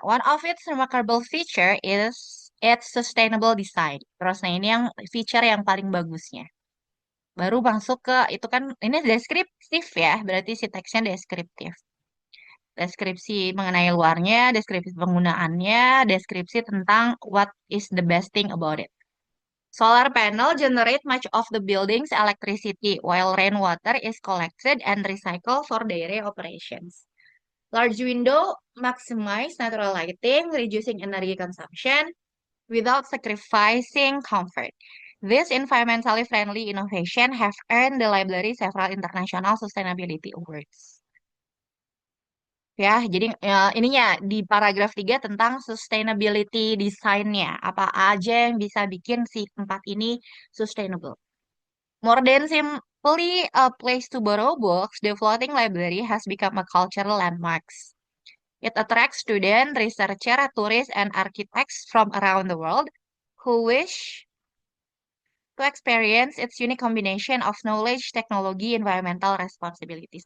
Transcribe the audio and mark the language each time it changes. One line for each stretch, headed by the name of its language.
English: One of its remarkable feature is its sustainable design.
Indonesian: Terus, nah ini yang feature yang paling bagusnya. Baru masuk ke, itu kan, ini deskriptif ya, berarti si teksnya deskriptif. Deskripsi mengenai luarnya, deskripsi penggunaannya, deskripsi tentang
English: what is the best thing about it. Solar panel generate much of the building's electricity, while rainwater is collected and recycled for daily operations. Large window maximize natural lighting, reducing energy consumption without sacrificing comfort. This environmentally friendly innovation have earned the library several international sustainability awards.
Indonesian: Ya, jadi ininya di paragraf 3 tentang sustainability design-nya. Apa aja yang bisa bikin si tempat ini sustainable.
English: More than simply a place to borrow books, the floating library has become a cultural landmark. It attracts students, researchers, tourists, and architects from around the world who wish to experience its unique combination of knowledge, technology, environmental responsibilities.